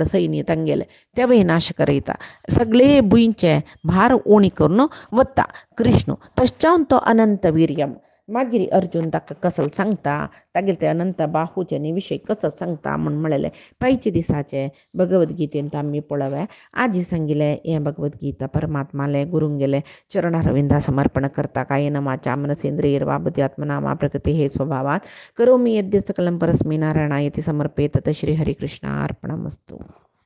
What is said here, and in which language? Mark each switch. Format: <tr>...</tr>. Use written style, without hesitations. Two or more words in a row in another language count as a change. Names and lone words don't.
<kok>सैन्य तांगेले तेवय नाश करयता सगळे भुंयचे भार उणी करून वता कृष्ण तश्चावन तो अनंत वीर्यम मागीर अर्जुन ताका कसल सांगता तागेले ते अनंत बाहूचे विशय कसं सांगता म्हूण म्हळेले पायचे दिसाचे भगवद्गीतेंत आमी पळोवया आजी सांगिले हें भगवद्गीता परमात्माले गुरूंगेले चरणारविंदा समर्पण करता</kok> <sa>कायेन वाचा मनसेंद्रियर्वा बुद्ध्यात्मना वा प्रकृती हे स्वभावात करोमि यद्य सकलं परस्मै नारायणायति समर्पेत श्री हरिकृष्णार्पणमस्तु.</sa>